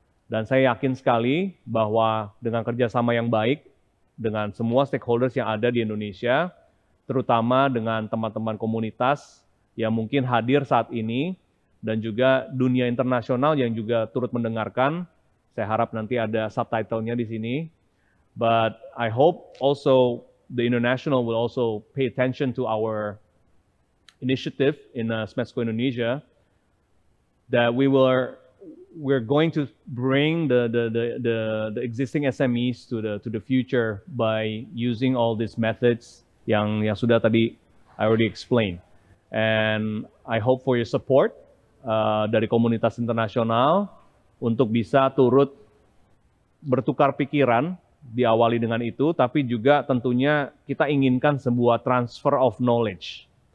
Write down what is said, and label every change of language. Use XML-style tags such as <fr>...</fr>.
<id>Dan saya yakin sekali bahwa dengan kerjasama yang baik dengan semua stakeholders yang ada di Indonesia, terutama dengan teman-teman komunitas yang mungkin hadir saat ini, dan juga dunia internasional yang juga turut mendengarkan. Saya harap nanti ada subtitlenya di sini.</id> <en>But I hope also the international will also pay attention to our initiative in Smesco Indonesia, that we're going to bring the existing SMEs to the future by using all these methods</en> <id>yang sudah tadi</id> <en>I already explained. And I hope for your support</en> <id>dari komunitas internasional untuk bisa turut bertukar pikiran, diawali dengan itu, tapi juga tentunya kita inginkan sebuah</id> <en>transfer of knowledge.</en>